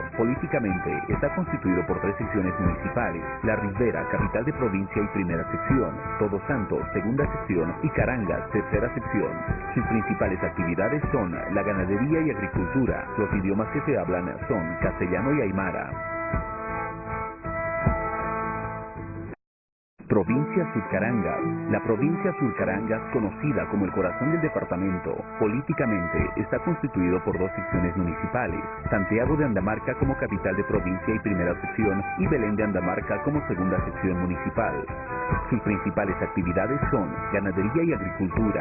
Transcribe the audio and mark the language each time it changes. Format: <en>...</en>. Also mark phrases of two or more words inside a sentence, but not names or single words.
<es>Políticamente está constituido por 3 secciones municipales: La Ribera, capital de provincia y primera sección; Todos Santos, segunda sección; y Carangas, tercera sección. Sus principales actividades son la ganadería y agricultura. Los idiomas que se hablan son castellano y aymara. Provincia Surcarangas. La provincia Surcarangas, conocida como el corazón del departamento, políticamente está constituido por 2 secciones municipales: Santiago de Andamarca como capital de provincia y primera sección, y Belén de Andamarca como segunda sección municipal. Sus principales actividades son ganadería y agricultura.</es>